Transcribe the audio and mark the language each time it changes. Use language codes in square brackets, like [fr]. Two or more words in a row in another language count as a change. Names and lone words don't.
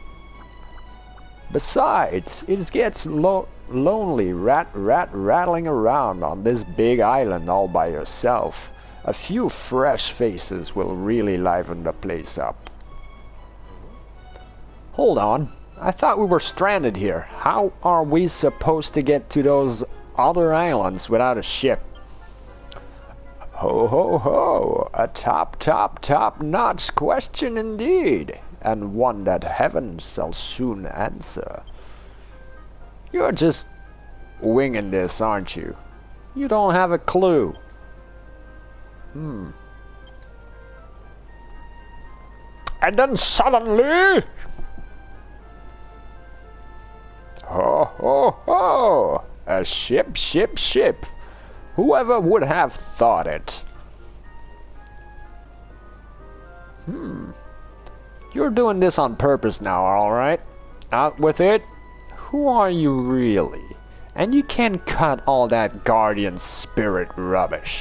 [en] Besides, it gets lonely rattling around on this big island all by yourself. A few fresh faces will really liven the place up. Hold on, I thought we were stranded here. How are we supposed to get to those other islands without a ship? Ho ho ho, a top-notch question indeed, and one that heaven shall soon answer. You're just winging this, aren't you? You don't have a clue. And then suddenly... Ho ho ho! A ship! Whoever would have thought it? You're doing this on purpose now, alright? Out with it? Who are you really? And you can cut all that guardian spirit rubbish.